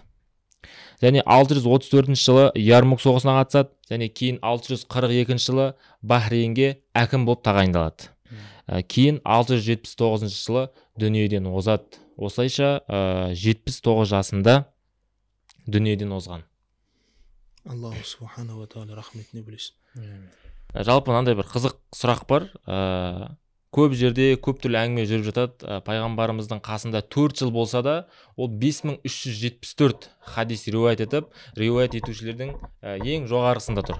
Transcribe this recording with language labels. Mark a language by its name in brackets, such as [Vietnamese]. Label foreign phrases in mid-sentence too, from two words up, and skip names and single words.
[Kazakh] Және 634 жылы Ярмук соғысына қатысады, және кейін 642 жылы Бахрейнге әкім болып тағайындалады. Кейін 679 жылы дүниеден озады. Осылайша 79 жасында дүниеден озған. [Arabic] الله سبحانه وتعالى [Kazakh] рахметіне бөлесін. Жалпы мынандай бір қызық сұрақ бар. Көп жерде көп түрлі әңгіме жүріп жатады. Пайғамбарымыздың қасында 4 жыл болса да, ол 5374 хадис риуаят етіп, риуаят етушілердің ең жоғарғысында тұр.